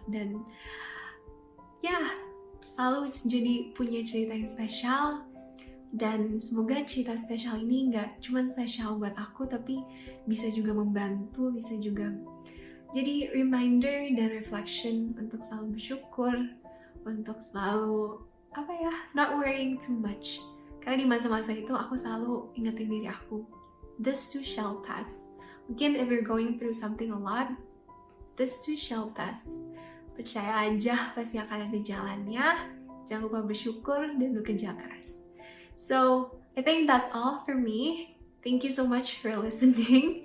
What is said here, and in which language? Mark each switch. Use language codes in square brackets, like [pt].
[id] Dan ya, selalu jadi punya cerita yang spesial, dan semoga cerita spesial ini nggak cuma spesial buat aku, tapi bisa juga membantu, bisa juga jadi reminder dan reflection untuk selalu bersyukur, untuk selalu [en] not worrying too much. [id] Karena di masa-masa itu aku selalu ingetin diri aku, [en] this too shall pass. Mungkin if you're going through something a lot, this too shall pass. [id] Percaya aja pasti akan ada jalannya. Jangan lupa bersyukur dan bekerja keras. [en] So, I think that's all for me. Thank you so much for listening.